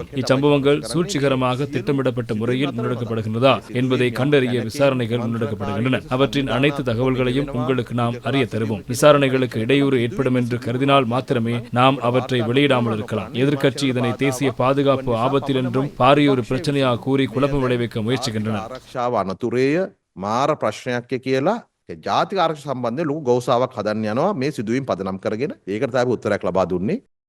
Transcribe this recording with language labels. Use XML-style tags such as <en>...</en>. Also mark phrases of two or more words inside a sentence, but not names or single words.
<ta>இச்சம்பவங்கள் சூழ்ச்சிகரமாக திட்டமிடப்பட்ட முறையில் முன்னெடுக்கப்படுகின்றதா என்பதை கண்டறிய விசாரணைகள் முன்னெடுக்கப்படுகின்றன. அவற்றின் அனைத்து தகவல்களையும் உங்களுக்கு நாம் அறிய தருவோம். விசாரணைகளுக்கு இடையூறு ஏற்படும் என்று கருதினால் மாத்திரமே நாம் அவற்றை வெளியிடாமல் இருக்கலாம். எதிர்க்கட்சி இதனை தேசிய பாதுகாப்பு ஆபத்தில் என்றும் பாரியொரு பிரச்சனையாக கூறி குழப்பம் விளைவிக்க முயற்சிக்கின்றனர்.</ta> <si>ආරක්ෂාව අනතුරේය මාර ප්‍රශ්නයක් කියලා ජාතික ආරක්ෂා සම්බන්ධයෙන් ලොකු ගෞසාවක් හදන්න යනවා මේ සිදුවීම් පදනම් කරගෙන. ඒකට තමයි උත්තරයක් ලබා දුන්නේ.</si>